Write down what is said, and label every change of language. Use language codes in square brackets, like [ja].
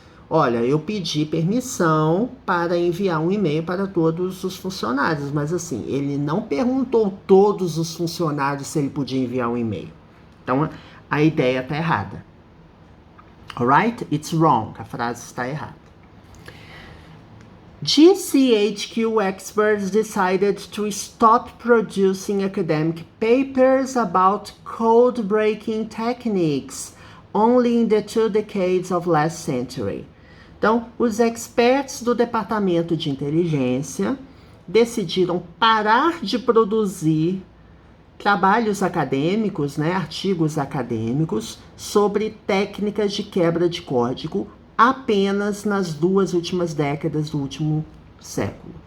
[pt] Olha, eu pedi permissão para enviar um e-mail para todos os funcionários, mas assim, ele não perguntou todos os funcionários se ele podia enviar um e-mail. Então, a ideia está errada. [en] Alright? It's wrong. [pt] A frase está errada. [en] GCHQ experts decided to stop producing academic papers about code-breaking techniques only in the 2 decades of last century. [pt] Então, os experts do Departamento de Inteligência decidiram parar de produzir trabalhos acadêmicos, né, artigos acadêmicos, sobre técnicas de quebra de código apenas nas 2 últimas décadas do último século.